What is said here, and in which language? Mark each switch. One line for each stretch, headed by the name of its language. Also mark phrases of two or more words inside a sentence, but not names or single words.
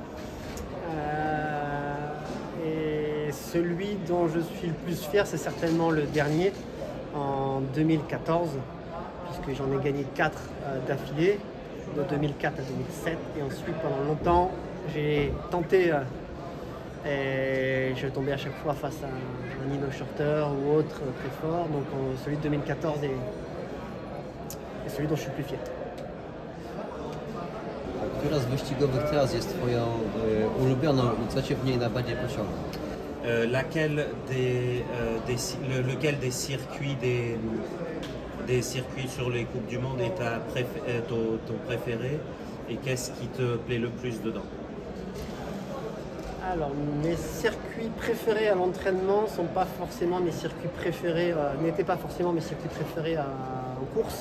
French: Et celui dont je suis le plus fier, c'est certainement le dernier, en 2014, puisque j'en ai gagné 4 d'affilée, de 2004 à 2007. Et ensuite, pendant longtemps, j'ai tenté, et je tombais à chaque fois face à un Nino Shorter ou autre très fort. Donc celui de 2014 est celui dont je suis le plus fier.
Polish: Która z wyścigowych tras jest Twoją ulubioną i co Cię w niej najbardziej pociąga?
French: Lequel des circuits des circuits sur les Coupes du Monde est ton préféré et qu'est-ce qui te plaît le plus dedans? Alors, mes circuits préférés à l'entraînement sont pas forcément mes circuits préférés, n'étaient pas forcément mes circuits préférés en course.